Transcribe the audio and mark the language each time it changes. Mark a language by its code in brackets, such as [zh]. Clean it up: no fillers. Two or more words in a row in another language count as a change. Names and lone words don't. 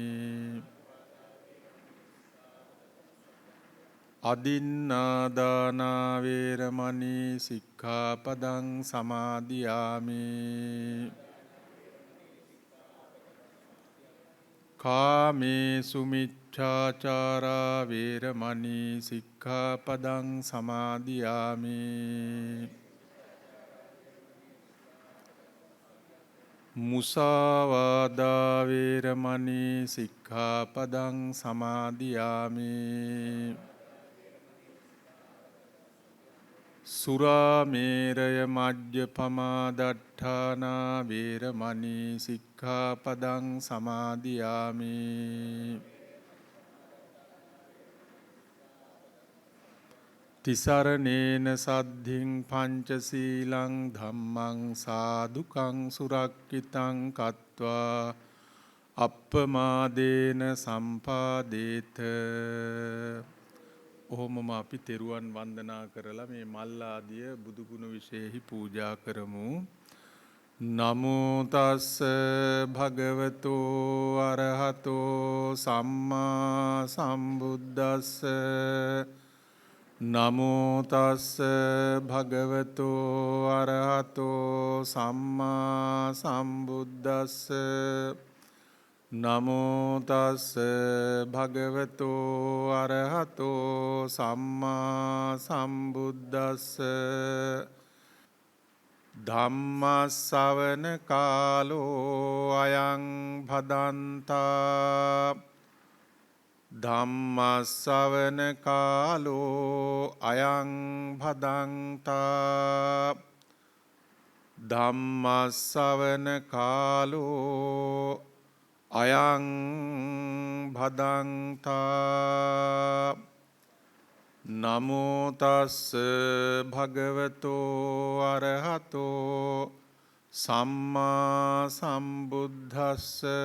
[pi] အදින්නා දාන වේරමණී සික්ඛාපදං සමාදියාමි කාමේසු මිච්ඡාචාරා වේරමණී සික්ඛාපදං සමාදියාමි มุสาวาดาเวรมณีสิกขาปดังสมาธิยามิ สุราเมรยมัจญปมาดัฏฐานาเวรมณีสิกขาปดังสมาธิยามิ อ තිසරණේන සද්ධින් පංචසීලං ධම්මං සාදුකං සුරක්කිතං කତ୍වා අප්පමාදේන සම්පාදේත. [si] ඔහොමම අපි තෙරුවන් වන්දනා කරලා මේ මල් ආදිය බුදුගුණ විශේෂෙහි පූජා කරමු. [pi] නමෝ තස්ස භගවතෝ අරහතෝ සම්මා සම්බුද්දස්ස. නමෝ තස්ස භගවතෝ අරහතෝ සම්මා සම්බුද්දස්ස. නමෝ තස්ස භගවතෝ අරහතෝ සම්මා සම්බුද්දස්ස. ධම්මස්සවන කාලෝ අයං භදන්තා. ධම්මස්සවන කාලෝ අයං භදන්තා. ධම්මස්සවන කාලෝ අයං භදන්තා. නමෝ තස්ස භගවතෝ අරහතෝ සම්මා සම්බුද්දස්ස.